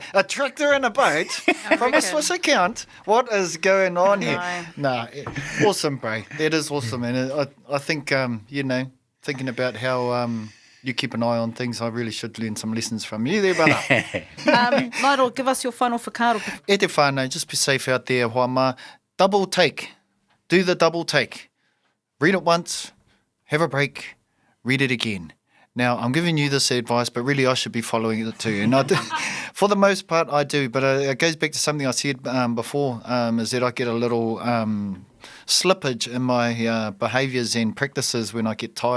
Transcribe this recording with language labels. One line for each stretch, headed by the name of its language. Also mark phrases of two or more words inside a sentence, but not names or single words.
English: A tractor and a boat from a Swiss account? What is going on here? No, awesome, bro. That is awesome. And I think, thinking about how... you keep an eye on things. I really should learn some lessons from you there, brother. Nigel, give us your final whakaaro.
Māori: E te whānau,
English: just be safe out there, Huama. Double take. Do the double take. Read it once, have a break, read it again. Now, I'm giving you this advice, but really I should be following it too. And I do, for the most part, I do. But it goes back to something I said before, is that I get a little slippage in my behaviours and practices when I get tired.